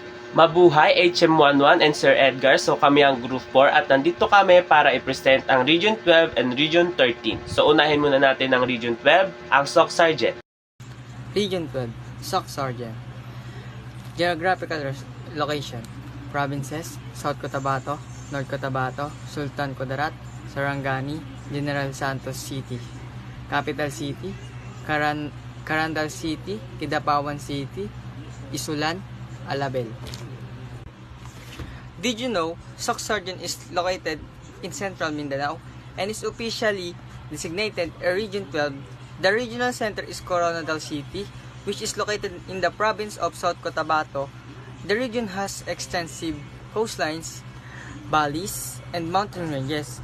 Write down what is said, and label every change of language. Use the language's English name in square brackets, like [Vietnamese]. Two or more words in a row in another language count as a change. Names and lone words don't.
[Filipino] Mabuhay HM11 and Sir Edgar. So kami ang Group 4 at nandito kami para i-present ang Region 12 and Region 13. So unahin muna natin ang Region 12, ang SOC Sergeant. Region 12, SOC Sergeant. [English] Geographical location: Provinces: South Cotabato, North Cotabato, Sultan Kudarat, Sarangani, General Santos City. Capital City: Carandal City, Kidapawan City, Isulan, Alabel. Did you know SOC Sergeant is located in Central Mindanao and is officially designated a Region 12? The regional center is Coronadal City, which is located in the province of South Cotabato. The region has extensive coastlines, valleys, and mountain ranges.